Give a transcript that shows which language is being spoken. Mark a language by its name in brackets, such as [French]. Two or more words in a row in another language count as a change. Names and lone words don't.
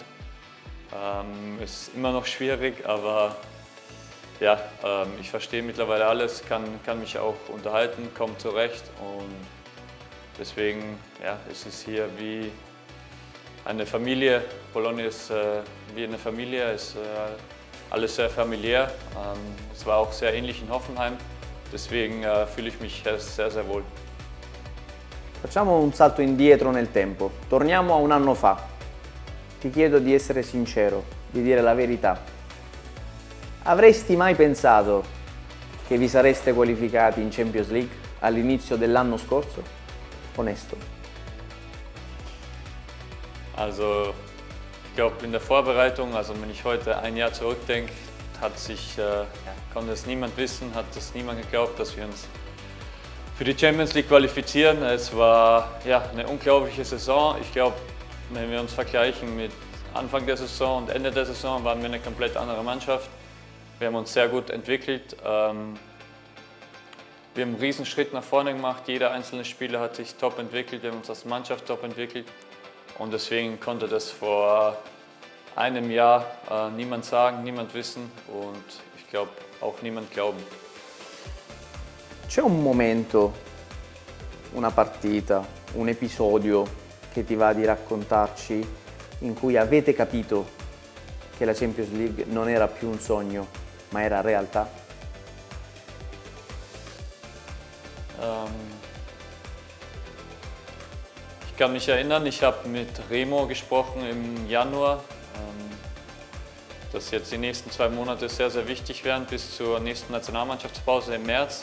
[German] Ist immer noch schwierig, aber ich verstehe mittlerweile alles, kann mich auch unterhalten, komme zurecht und deswegen es ist hier wie eine Familie. Bologna ist wie eine Familie, ist alles sehr familiär. Es war auch sehr ähnlich in Hoffenheim, deswegen fühle ich mich sehr, sehr wohl. [Italian] Facciamo un salto indietro nel tempo. Torniamo a un anno fa. Ti chiedo di essere sincero, di dire la verità. Avresti mai pensato che vi sareste qualificati in Champions League all'inizio dell'anno scorso? Onesto. [German] Also, ich glaube in der Vorbereitung, also wenn ich heute ein Jahr zurückdenke, konnte es niemand wissen, hat es niemand geglaubt, dass wir uns für die Champions League qualifizieren. Es war eine unglaubliche Saison. Ich glaube, wenn wir uns vergleichen mit Anfang der Saison und Ende der Saison, waren wir eine komplett andere Mannschaft. Wir haben uns sehr gut entwickelt. Wir haben einen Riesenschritt nach vorne gemacht. Jeder einzelne Spieler hat sich top entwickelt. Wir haben uns als Mannschaft top entwickelt. Und deswegen konnte das vor einem Jahr niemand sagen, niemand wissen und ich glaube auch niemand glauben. [Italian] C'è un momento, una partita, un episodio che ti va di raccontarci in cui avete capito che la Champions League non era più un sogno, ma era realtà? [German] Ich kann mich erinnern, ich habe mit Remo gesprochen im Januar, dass jetzt die nächsten 2 Monate sehr, sehr wichtig werden bis zur nächsten Nationalmannschaftspause im März.